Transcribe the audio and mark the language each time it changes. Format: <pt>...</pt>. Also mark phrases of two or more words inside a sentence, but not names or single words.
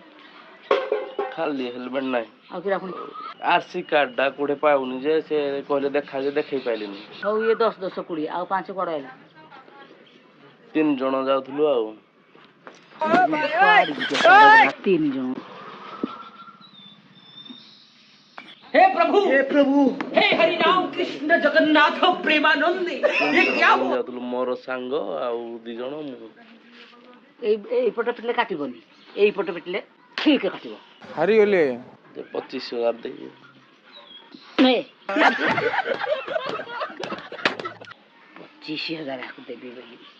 <or>ଖାଲି ହେଲମେଟ ନାହିଁ ଆଉ କିରା ପୁଣି ଆରସି କାର୍ଡଟା କୋଉଠି ପାଉନି ଯେ ସେ କହିଲେ ଦେଖା ଯେ ଦେଖେଇ ପାଇଲିନି ହଉ ଇଏ 10, 10, 20 ଆଉ 5 କୁଆଡ଼େ ହେଲା 3 ଜଣ ଯାଉଥିଲୁ ଆଉ 3 ଜଣ</or> <hi>हे प्रभु हे हरि राम कृष्ण जगन्नाथ प्रेमानंद ये क्या हुआ</hi> <or>ଯାଉଥିଲୁ ମୋର ସାଙ୍ଗ ଆଉ 2 ଜଣ ମୁଁ ଏଇପଟ ପିଟିଲେ କାଟିବନି ଏଇପଟ ପିଟିଲେ ଠିକ କାଟିବ ହାରିଗଲେ 25,000 ଦେଇ ନେ 25,000 ଆକୁ ଦେବି ବୋଲି</or>